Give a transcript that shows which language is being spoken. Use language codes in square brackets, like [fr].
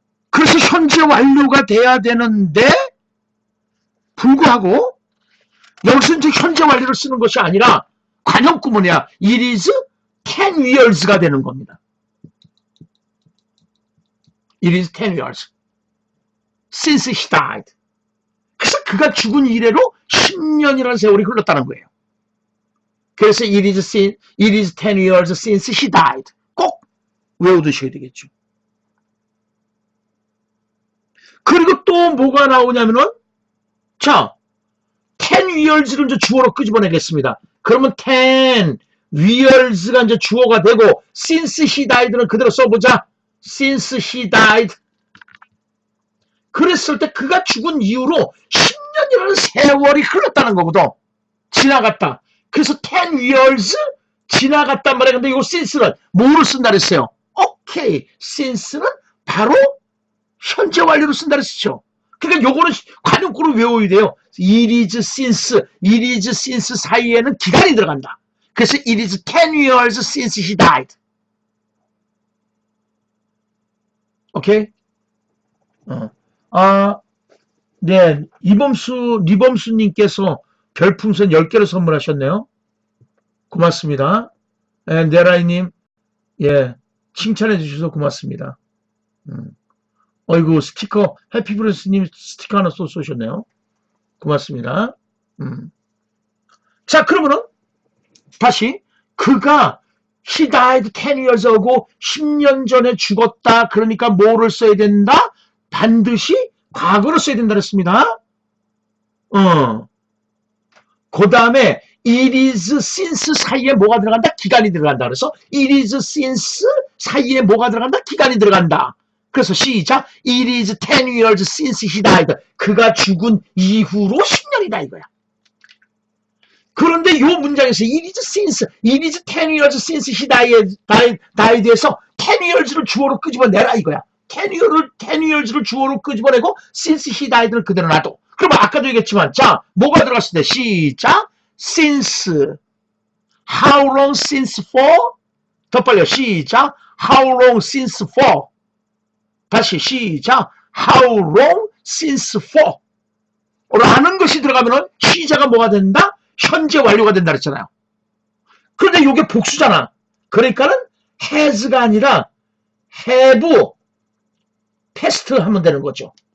[ko] 그래서 현재 완료가 돼야 되는데 불구하고 여기서 이제 현재 완료를 쓰는 것이 아니라 관형 구문이야. [en] It is 10 years가 [ko] 되는 겁니다. [en] It is 10 years since he died. [ko] 그래서 그가 죽은 이래로 10년이라는 세월이 흘렀다는 거예요. 그래서 [en] it is 10 years since he died. [ko] 꼭 외워두셔야 되겠죠. 그리고 또 뭐가 나오냐면은 자 10 years를 이제 주어로 끄집어내겠습니다. 그러면 10 years가 이제 주어가 되고 [en] since he died [ko] 는 그대로 써보자. [en] since he died. [ko] 그랬을 때 그가 죽은 이후로 10년이라는 세월이 흘렀다는 거거든. 지나갔다. 그래서 10 years 지나갔단 말이야. 근데 이 since는 뭐로 쓴다 그랬어요? 오케이. since는 바로 현재 완료로 쓴다 그랬죠. 그러니까 요거는 관용구를 외워야 돼요. it is since 사이에는 기간이 들어간다. 그래서 [en] it is 10 years since he died. [ko] 오케이? 네. 리범수님께서 별풍선 10개를 선물하셨네요. 고맙습니다. 네라이님, 예, 칭찬해 주셔서 고맙습니다. 어이구, 스티커, 해피브레스님 스티커 하나 쏘셨네요. 고맙습니다. 자, 그러면은, 다시, 그가, [en] he died 10 years ago, [ko] 10년 전에 죽었다. 그러니까 뭐를 써야 된다? 반드시 과거를 써야 된다 그랬습니다. 그 다음에, it is since 사이에 뭐가 들어간다? 기간이 들어간다. 그래서, it is since 사이에 뭐가 들어간다? 기간이 들어간다. 그래서 시작. [en] It is 10 years since he died. [ko] 그가 죽은 이후로 10년이다 이거야. 그런데 이 문장에서 [en] it is 10 years since he died [ko] 에서 10 years를 주어로 끄집어내라 이거야. 10 years를 주어로 끄집어내고 [en] since he died [ko] 를 그대로 놔둬. 그러면 아까도 얘기했지만 자 뭐가 들어갔을 때 시작. [en] since how long since for [ko] 더 빨리요. 시작. [en] how long since for [ko] 다시 시작. [en] How long since for [ko] 라는 것이 들어가면은 시제가 뭐가 된다? 현재 완료가 된다 그랬잖아요. 그런데 이게 복수잖아. 그러니까는 has가 아니라 have past 하면 되는 거죠.